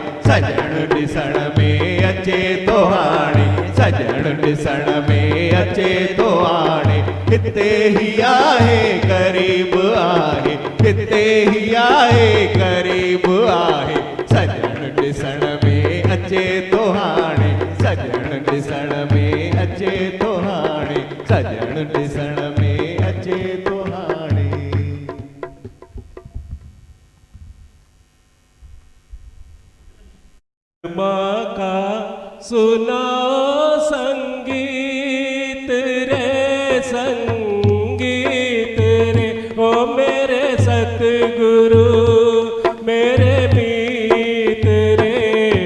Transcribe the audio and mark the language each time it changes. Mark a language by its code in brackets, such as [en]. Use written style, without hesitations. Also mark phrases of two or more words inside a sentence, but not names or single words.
[sd] सजण ॾिसण में अचे तो हाणे, सजण ॾिसण में अचे तो हाणे, हिते ही आहे करीब आहे, हिते ही आहे करीब आहे। सजण ॾिसण में अचे तो हाणे, सजण ॾिसण में अचे तो हाणे, सजण ॾिसण में अचे तो हाणे। [hi] माँ का सुना संगीत रे, संगीत रे, ओ मेरे सतगुरु मेरे मीत रे।